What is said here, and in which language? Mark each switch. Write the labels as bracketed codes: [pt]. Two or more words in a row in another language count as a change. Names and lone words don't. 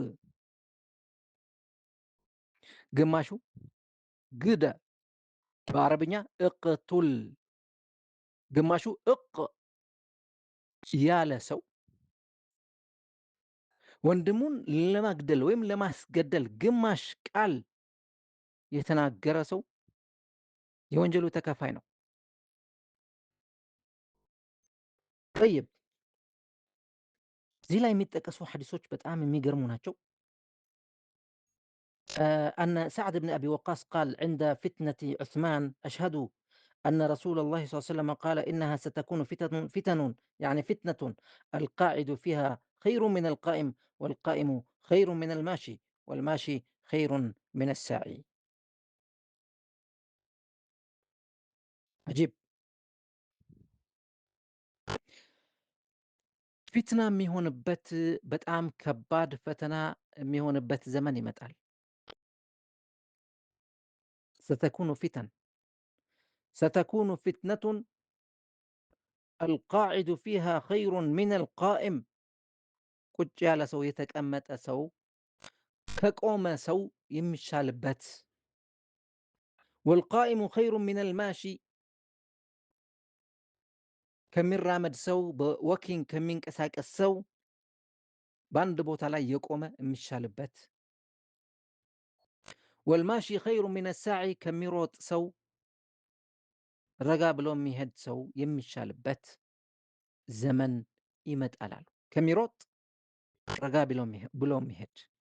[am] ግማሹ ግደ በአረብኛ እቅቱል፣ ግማሹ እቅ ያለ ሰው ወንድሙን ለማግደል ወይም ለማስገደል ግማሽ ቃል የተናገረ ሰው የወንጀሉ ተካፋይ ነው። ጠይብ እዚህ ላይ የሚጠቀሱ ሐዲሶች በጣም የሚገርሙ ናቸው። [ar] أن سعد بن أبي وقاص قال عند فتنة عثمان أشهد أن رسول الله صلى الله عليه وسلم قال إنها ستكون فتن يعني فتنة القاعد فيها خير من القائم والقائم خير من الماشي والماشي خير من الساعي. عجيب. [am] ፊትና የሚሆንበት በጣም ከባድ ፈተና የሚሆንበት ዘመን ይመጣል። [ar] ستكون فتنة القاعد فيها خير من القائم። [am] ቁጭ ያለ ሰው የተቀመጠ ሰው ከቆመ ሰው የሚሻልበት። [ar] والقائم خير من الماشي [am] ከሚራመድ ሰው በወኪንግ ከሚንቀሳቀስ ሰው በአንድ ቦታ ላይ የቆመ የሚሻልበት። [ar] والماشي خير من الساعي [am] ከሚሮጥ ሰው ረጋ ብሎ የሚሄድ ሰው የሚሻልበት ዘመን ይመጣል አሉ። ከሚሮጥ ረጋ ብሎ የሚሄድ